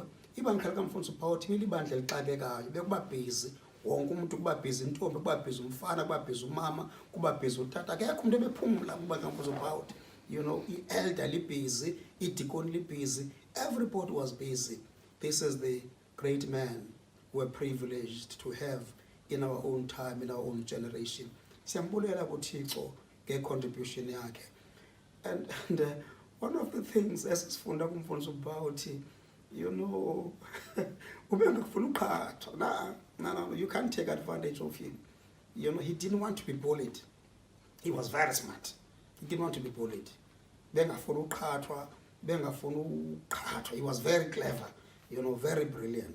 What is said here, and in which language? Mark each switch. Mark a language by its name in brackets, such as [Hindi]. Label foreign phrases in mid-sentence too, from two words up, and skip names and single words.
[Xhosa] Ibandla likamfundisi Bout libandla elixakekayo, bekuba busy wonke umuntu, kuba busy intombi, kuba busy umfana, kuba busy umama, kuba busy utata, akekho umuntu ebephumula kuba kamfundisi Bout. [English] You know, elderly busy, deaconly busy, everybody was busy. This is the great man we're privileged to have in our own time, in our own generation. [Xhosa] Siyambulela kuThixo nge-contribution yakhe. [English] And one of the things [Xhosa] esifunda kumfundisi Bout, [English] you know, no, you can't take advantage of him. You know, he didn't want to be bullied. He was very smart. He didn't want to be bullied. He was very clever, you know, very brilliant.